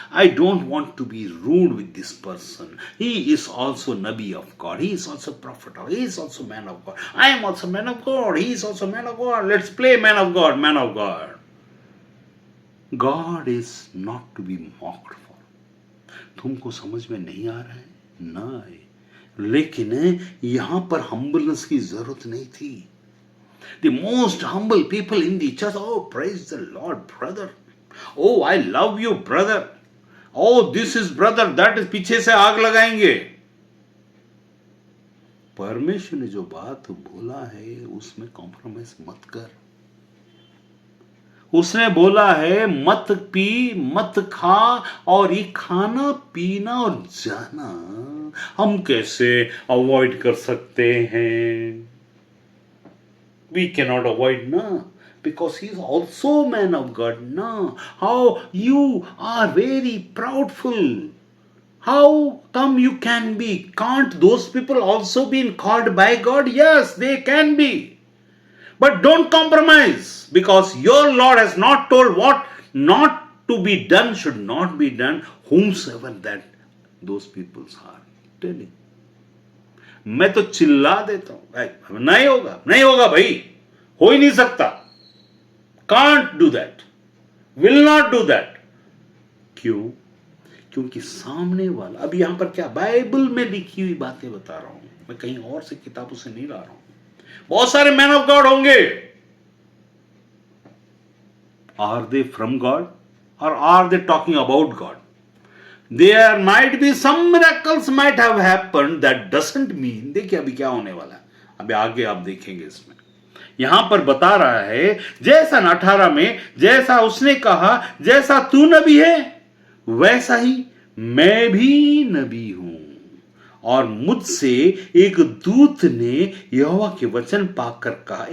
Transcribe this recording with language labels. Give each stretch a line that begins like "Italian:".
English: I don't want to be rude with this person. He is also Nabi of God. He is also prophet. He is also man of God. I am also man of God. He is also man of God. Let's play man of God, man of God. God is not to be mocked for.
Hindi: तुमको समझ में नहीं आ रहा है? नहीं, लेकिन यहां पर humbleness की जरूरत नहीं थी।
English: The most humble people in the church, oh, praise the Lord, brother. Oh, I love you, brother. Oh, this is brother, that is,
Hindi: पीछे से आग लगाएंगे। परमेश्वर ने जो बात बोला है उसमें कॉम्प्रोमाइज मत कर। उसने बोला है मत पी, मत खा, और ये खाना पीना और जाना हम कैसे अवॉइड कर सकते हैं?
English: We cannot avoid, na, because he is also man of God, na. How you are very proudful. How come you can be? Can't those people also be called by God? Yes, they can be. But don't compromise, because your Lord has not told what not to be done should not be done, whomsoever that those people are telling.
Hindi: मैं तो चिल्ला देता हूं, भाई नहीं होगा, नहीं होगा भाई, हो ही नहीं सकता,
English: Can't do that, will not do that.
Hindi: क्यों? क्योंकि सामने वाला, अब यहां पर क्या बाइबल में लिखी हुई बातें बता रहा हूं, मैं कहीं और से किताबों से नहीं ला रहा हूं। बहुत सारे
English: Man of God होंगे, are they from God और are they talking about God? There might be some miracles might have happened, that doesn't mean।
Hindi: देखिए अभी क्या होने वाला है, अभी आगे आप देखेंगे इसमें। यहां पर बता रहा है, जैसा 18 में, जैसा उसने कहा, जैसा तू नबी है वैसा ही मैं भी नबी हूं, और मुझसे एक दूत ने यहोवा के वचन पाकर कहा।